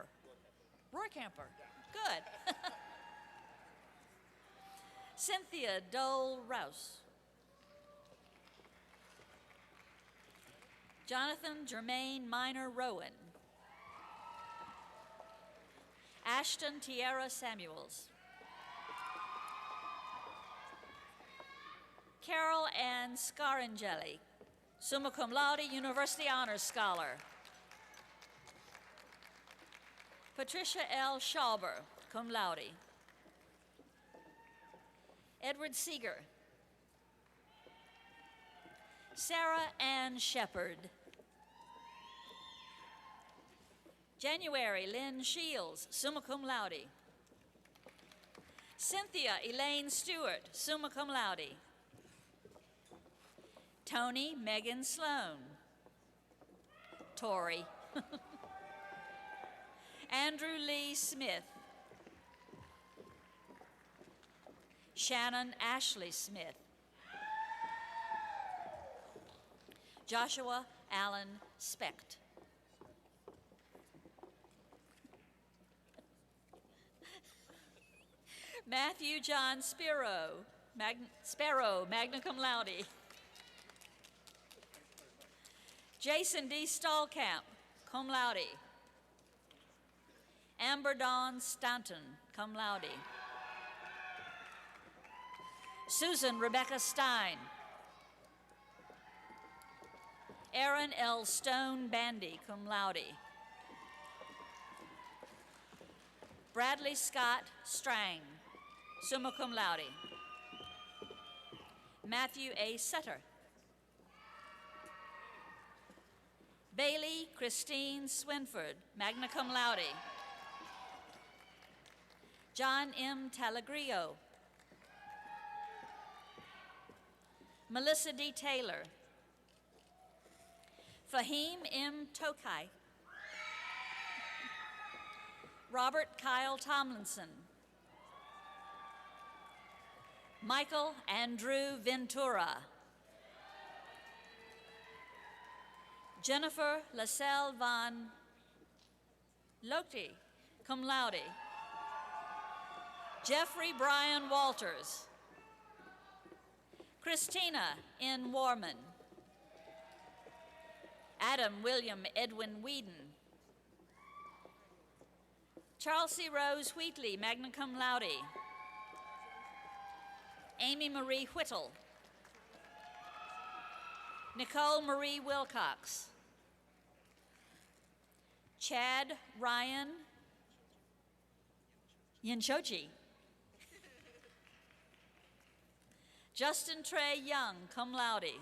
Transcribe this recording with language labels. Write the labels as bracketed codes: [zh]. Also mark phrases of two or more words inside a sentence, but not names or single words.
[en] Rohrkamper, good. Cynthia Dole Rouse. Jonathan Germain Minor Rowan. Ashton Tierra Samuels. Carol Ann Scarangeli, [la] summa cum laude, [en] University Honors Scholar. Patricia L. Schauber, [la] cum laude. [en] Edward Seeger. Sarah Ann Shepard. January Lynn Shields, [la] summa cum laude. [en] Cynthia Elaine Stewart, [la] summa cum laude. [en] Tony Megan Sloan. Tori. Andrew Lee Smith. Shannon Ashley Smith. Joshua Allen Specht. Matthew John Sparrow, [la] magna cum laude. [en] Jason D. Stallkamp, [la] cum laude. [en] Amber Dawn Stanton, [la] cum laude. [en] Susan Rebecca Stein. Aaron L. Stone Bandy, [la] cum laude. [en] Bradley Scott Strang, [la] summa cum laude. [en] Matthew A. Sutter. Bailey Christine Swinford, [la] magna cum laude. [en] John M. Talagrio. Melissa D. Taylor. Fahim M. Tokai. Robert Kyle Tomlinson. Michael Andrew Ventura. Jennifer Laselle Van Lochte, [la] cum laude. [en] Jeffrey Brian Walters. Christina N. Warman. Adam William Edwin Whedon. Charles C. Rose Wheatley, [la] magna cum laude. [en] Amy Marie Whittle. Nicole Marie Wilcox. Chad Ryan Yinshochi. Justin Trey Young, [la] cum laude.